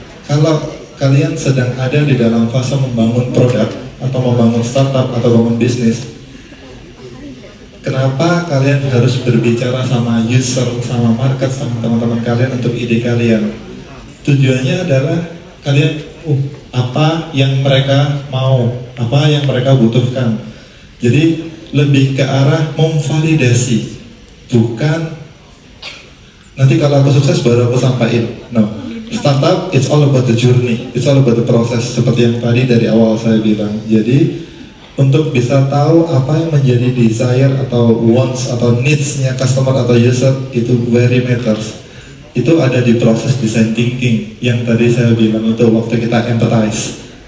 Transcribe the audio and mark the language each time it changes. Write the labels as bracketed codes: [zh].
[id] Kalau kalian sedang ada di dalam fase membangun produk atau membangun startup atau bangun bisnis, kenapa kalian harus berbicara sama user, sama market, sama teman-teman kalian untuk ide kalian? Tujuannya adalah kalian apa yang mereka mau, apa yang mereka butuhkan. Jadi lebih ke arah memvalidasi, bukan nanti kalau aku sukses baru aku sampaikan. [en] No, startup it's all about the journey, it's all about the process. [id] Seperti yang tadi dari awal saya bilang. Jadi untuk bisa tahu apa yang menjadi desire atau wants atau needs-nya customer atau user, itu [en] very matters. [id] Itu ada di proses design thinking yang tadi saya bilang itu waktu kita empathize.